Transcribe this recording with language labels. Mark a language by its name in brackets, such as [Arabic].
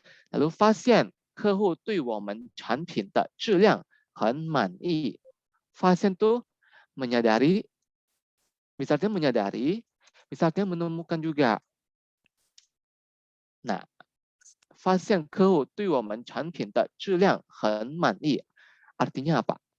[Indonesian] Lalu [Chinese] 发现客户对我们产品的质量很满意. 发现 [Indonesian] tuh menyadari, misalnya menyadari, misalnya menemukan juga. Nah, [Chinese] 发现客户对我们产品的质量很满意 [Indonesian] artinya apa?